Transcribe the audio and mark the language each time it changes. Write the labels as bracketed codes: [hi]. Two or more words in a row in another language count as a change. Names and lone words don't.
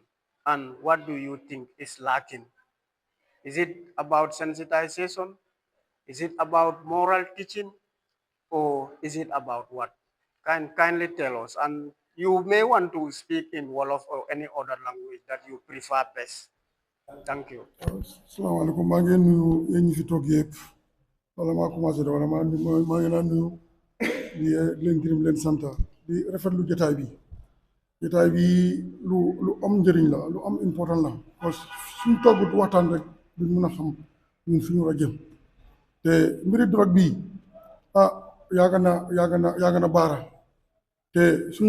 [en] And what do you think is lacking? Is it about sensitization? Is it about moral teaching? Or is it about what? Kindly tell us. And you may want to speak in Wolof or any other language that you prefer best. Thank you. [wo] Salaamaaleykum maa ngi nuyu yéen ñi fi toog yëpp wala maa commencé da wala maa ngi laa nuyu di leen gërëm leen sant di rafetlu jotaay bi lu am njëriñ la lu am important la [fr] parce que [wo] suñ toggut waxtaan rek duñ mën a xam ñun fi ñu war a jëm te mbiri drogue bi ah yàgg na baara te suñ